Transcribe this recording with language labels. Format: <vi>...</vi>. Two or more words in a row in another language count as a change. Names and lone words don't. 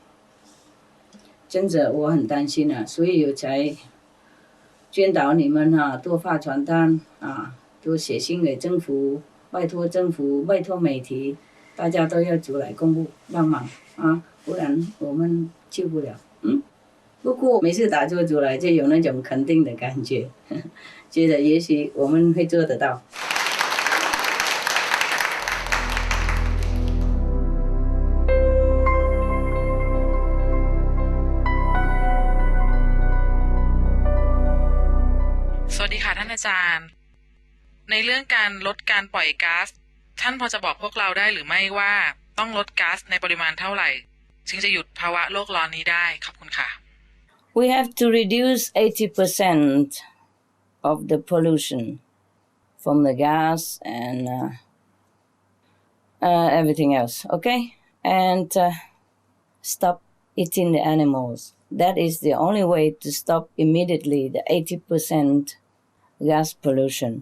<zh>真的我很担心啊，所以我才宣导你们啊，多发传单啊，多写信给政府，拜托政府，拜托媒体，大家都要出来公布帮忙啊，不然我们救不了。不过每次打坐出来就有那种肯定的感觉，觉得也许我们会做得到。</zh> <th>สวัสดีค่ะท่านอาจารย์ในเรื่องการลดการปล่อยก๊าซท่านพอจะบอกพวกเราได้หรือไม่ว่าต้องลดก๊าซในปริมาณเท่าไหร่จึงจะหยุดภาวะโลกร้อนนี้ได้ขอบคุณค่ะ</th> <en>We have to reduce 80% of the pollution from the gas and everything else, okay? And stop eating the animals. That is the only way to stop immediately the 80% gas pollution.</en>